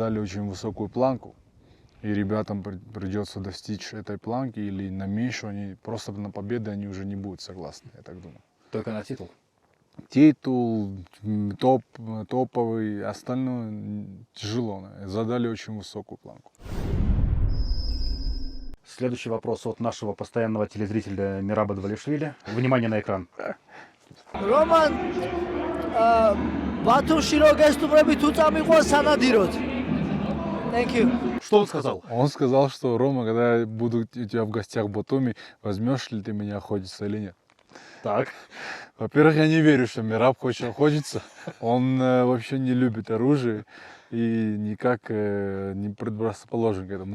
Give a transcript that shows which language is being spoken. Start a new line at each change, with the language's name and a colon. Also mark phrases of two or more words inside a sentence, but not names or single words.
Russian: Мы задали очень высокую планку, и ребятам придется достичь этой планки или на меньшую, они просто на победы они уже не будут согласны, я так думаю. Только на титул. Титул, топовый, остальное тяжело. Задали очень высокую планку. Следующий вопрос от нашего постоянного телезрителя Мираба Двалишвили. Внимание на экран.
Georgian: რომან ბათუმში რო გესტუმრები თუ წამიყვანს სანადიროდ.
English: Thank you.
Russian: Что он сказал? Он сказал, что Рома, когда я буду у тебя в гостях в Батуми, возьмешь ли ты меня охотиться или нет? Так. Во-первых, я не верю, что Мираб хочет охотиться. Он вообще не любит оружие и никак не предрасположен к этому.